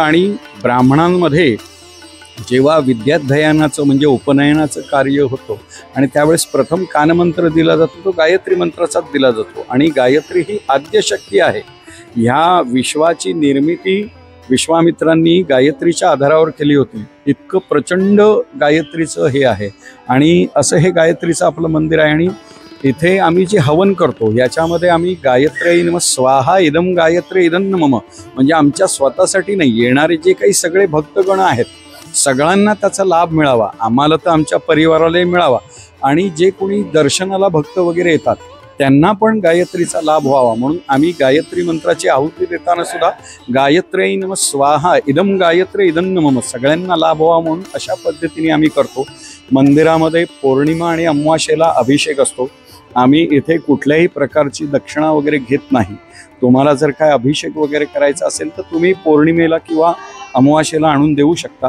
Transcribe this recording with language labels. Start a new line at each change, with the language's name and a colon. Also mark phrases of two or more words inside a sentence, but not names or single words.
Marathi: आणि ब्राह्मणांमध्ये जेव्हा विद्याध्ययनाचं म्हणजे उपनयनाचं कार्य होतं आणि त्यावेळेस प्रथम कानमंत्र दिला जातो तो गायत्री मंत्राचाच दिला जातो, आणि गायत्री ही आद्यशक्ती आहे। ह्या विश्वाची निर्मिती विश्वामित्रांनी गायत्रीच्या आधारावर केली होती, इतकं प्रचंड गायत्रीचं हे आहे। आणि असं हे गायत्रीचं आपलं मंदिर आहे, आणि इथे आम्ही जे हवन करतो याच्यामध्ये आम्ही
Sanskrit: गायत्र्यै नमः स्वाहा इदं गायत्र्यै इदं मम,
Marathi: म्हणजे आमच्या स्वतःसाठी नाही, येणारे जे काही सगळे भक्तगण आहेत सगळ्यांना त्याचा लाभ मिळावा, आम्हाला तर आमच्या परिवारालाही मिळावा, आणि जे कोणी दर्शनाला भक्त वगैरे येतात त्यांना पण गायत्रीचा लाभ व्हावा, म्हणून आम्ही गायत्री मंत्राची आहुती देताना सुद्धा
Sanskrit: गायत्र्यै नमः स्वाहा इदं गायत्र्यै इदं मम,
Marathi: सगळ्यांना लाभ व्हावा म्हणून अशा पद्धतीने आम्ही करतो। मंदिरामध्ये पौर्णिमा आणि अमावास्येला अभिषेक असतो। आम्ही इथे कुठल्याही प्रकारची दक्षिणा वगैरे घेत नाही। तुम्हाला जर काय अभिषेक वगैरे करायचा असेल तर तुम्ही पौर्णिमेला किंवा अमावास्येला आणून देऊ शकता।